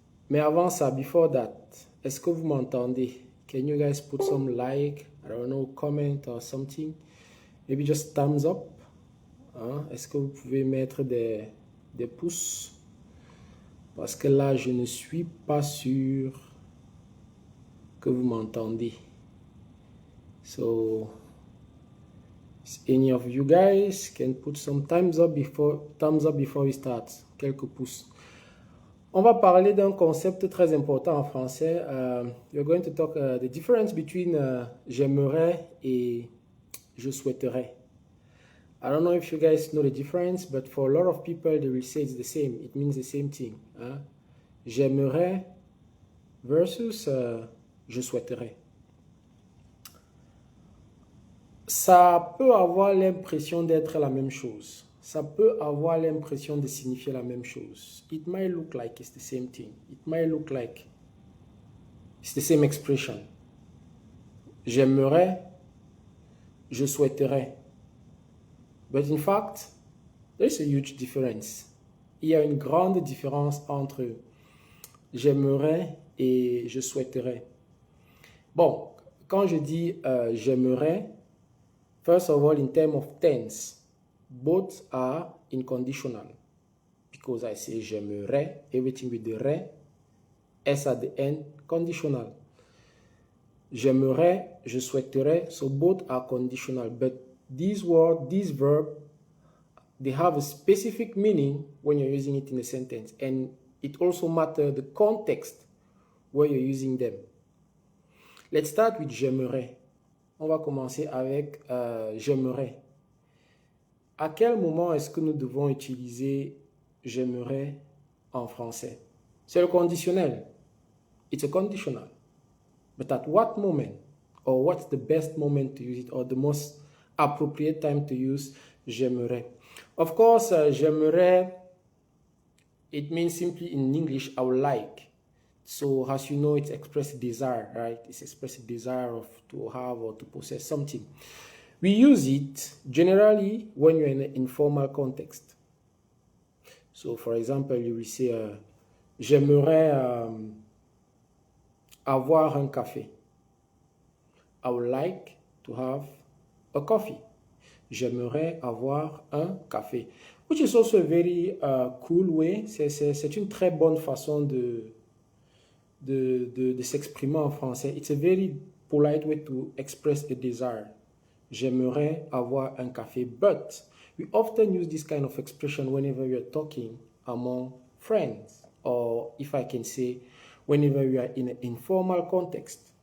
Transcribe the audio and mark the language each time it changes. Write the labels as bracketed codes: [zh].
[fr] Mais avant ça, [en] before that, [fr] est-ce que vous m'entendez? [en] Can you guys put some like, I don't know, comment or something? Maybe just thumbs up. Hein? [fr] Est-ce que vous pouvez mettre des pouces? Parce que là, je ne suis pas sûr que vous m'entendez. [en] So, any of you guys can put some thumbs up before we start. [fr] Quelques pouces. On va parler d'un concept très important en français. [en] We're going to talk the difference between [fr] j'aimerais et je souhaiterais. [en] I don't know if you guys know the difference, but for a lot of people, they will say it's the same. It means the same thing. Hein? [fr] J'aimerais versus je souhaiterais. Ça peut avoir l'impression d'être la même chose. Ça peut avoir l'impression de signifier la même chose. [en] It might look like it's the same thing. It might look like it's the same expression. [fr] J'aimerais, je souhaiterais. [en] But in fact, there's a huge difference. [fr] Il y a une grande différence entre j'aimerais et je souhaiterais. Bon, quand je dis j'aimerais, [en] first of all, in terms of tense, both are in conditional. Because I say j'aimerais, everything with the re, S at the end, conditional. [fr] J'aimerais, je souhaiterais, [en] so both are conditional. But these words, these verbs, they have a specific meaning when you're using it in a sentence. And it also matters the context where you're using them. Let's start with j'aimerais. [fr] On va commencer avec j'aimerais. À quel moment est-ce que nous devons utiliser j'aimerais en français? C'est le conditionnel. [en] It's a conditional. But at what moment? Or what's the best moment to use it? Or the most appropriate time to use j'aimerais? Of course, j'aimerais, it means simply in English, I would like. So as you know, it's express desire, right? It's express desire of to have or to possess something. We use it generally when you're in an informal context. So for example, you will say, [fr] j'aimerais avoir un café. [en] I would like to have a coffee. [fr] J'aimerais avoir un café. [en] Which is also a very cool way. [fr] C'est une très bonne façon de s'exprimer en français. [en] It's a very polite way to express a desire. [fr] J'aimerais avoir un café. [en] But we often use this kind of expression whenever we are talking among friends. Or if I can say, whenever we are in an informal context.